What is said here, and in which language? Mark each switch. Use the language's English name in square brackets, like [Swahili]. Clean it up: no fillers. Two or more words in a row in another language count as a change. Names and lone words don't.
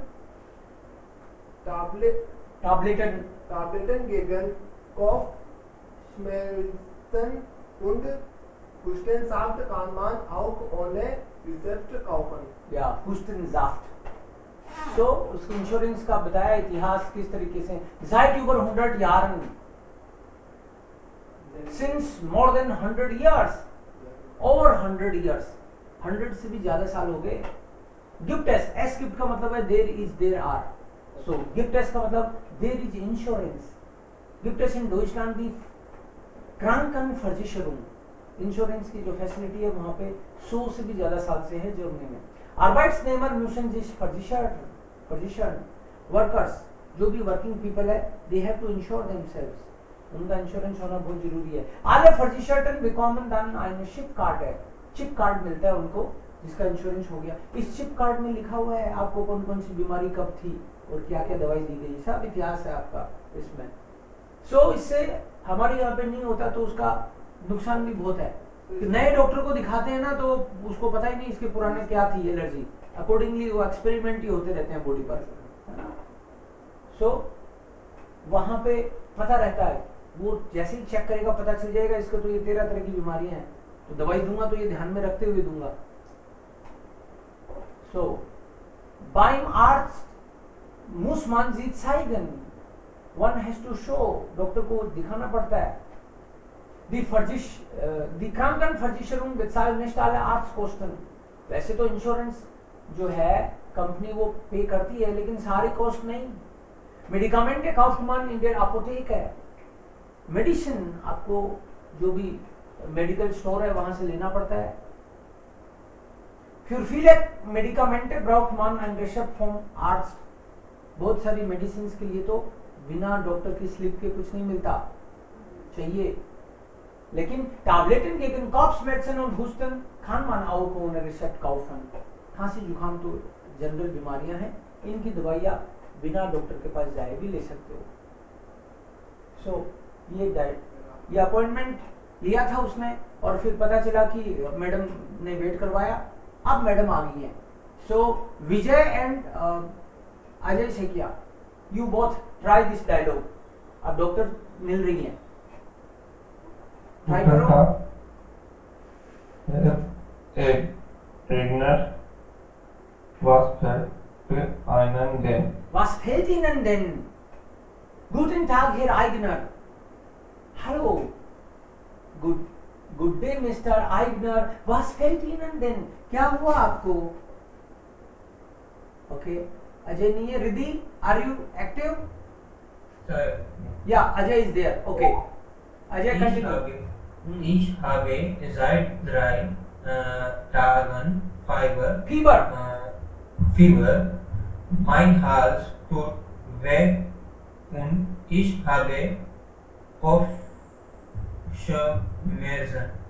[German] Tabletten gegen Kopfschmerzen und Hustensaft kann man auch ohne Rezept kaufen. [Hindi] या Hustensaft. So उसकी इंश्योरेंस का बताया इतिहास किस तरीके से. [German] Seit über 100 Jahren. [English] Since more than 100 years. Over 100 years. [Hindi] 100 से भी ज्यादा साल हो गए. [German] Gibt es. S gibt [Hindi] का मतलब है [English] there is, there are. So [German] gibt es [Hindi] का मतलब [English] there is insurance. [German] Gibt es in Deutschland die Krankenversicherung. [Hindi] इंश्योरेंस की जो फैसिलिटी है वहां पे 100 से भी ज्यादा साल से है जर्मनी में. [German] Arbeitnehmer müssen sich versichern. [English] Workers, [Hindi] जो भी [English] working people [Hindi] है, [English] they have to insure themselves. [Hindi] उनका इंश्योरेंस होना बहुत जरूरी है. [German] Alle Versicherten bekommen dann eine Chipkarte. [English] chip card [Hindi] मिलता है उनको जिसका इंश्योरेंस हो गया. इस [English] chip card [Hindi] में लिखा हुआ है आपको कौन कौन सी बीमारी कब थी और क्या क्या दवाई दी गई. सब इतिहास है आपका इसमें. सो इससे हमारे यहाँ पे नहीं होता तो उसका नुकसान भी बहुत है. नए डॉक्टर को दिखाते हैं ना तो उसको पता ही नहीं इसके पुराने क्या थी एलर्जी. अकॉर्डिंगली वो एक्सपेरिमेंट ही होते रहते हैं बॉडी पर. सो वहां पे पता रहता है. वो जैसे ही चेक करेगा पता चल जाएगा इसको तो ये 13 तरह की बीमारियां हैं तो दवाई दूंगा तो ये ध्यान में रखते हुए दूंगा. [German] सो beim Arzt muss man sie zeigen. [English] One has to show. [Hindi] डॉक्टर को दिखाना पड़ता है. [German] Die Krankenversicherung bezahlt nicht alle Arztkosten. [Hindi] वैसे तो इंश्योरेंस जो है कंपनी वो पे करती है लेकिन सारी कॉस्ट नहीं. [German] Medikamente kauft man in der Apotheke. [Hindi] मेडिसिन आपको जो भी [English] medical store [Hindi] है वहां से लेना पड़ता है. [German] Für viele Medikamente braucht man ein Rezept vom Arzt. [Hindi] बहुत सारी मेडिसिन के लिए तो बिना डॉक्टर की स्लिप के कुछ नहीं मिलता, चाहिए. [German] लेकिन Tabletten gegen Kopfschmerzen und Husten kann man auch ohne Rezept kaufen. [Hindi] खांसी जुकाम तो जनरल बीमारियां हैं, इनकी दवाइयाँ बिना डॉक्टर के पास जाए भी ले सकते हो. सो ये अपॉइंटमेंट लिया था उसने और फिर पता चला कि मैडम ने वेट करवाया, अब मैडम आ गई हैं. सो विजय एंड अजय से किया, [English] you both try this dialogue. [Hindi] अब डॉक्टर मिल रही हैं, ट्राई करो. [German] एक ट्रेनर was fällt einen denn? Was fällt Ihnen denn? Guten Tag, Herr Eigner. Hallo. [English] Good day, Mr. Eigner. [German] Was fällt Ihnen denn? [Hindi] क्या हुआ आपको? Okay. Ajay नहीं है. Riddhi, [English] are you active? Sir, Yeah, Ajay is there. Okay. Ajay continue. [German] ich habe seit 3 Tagen [English] Fever. Fever. [German] Mein Hals tut weh und ich habe Kopfschmerzen.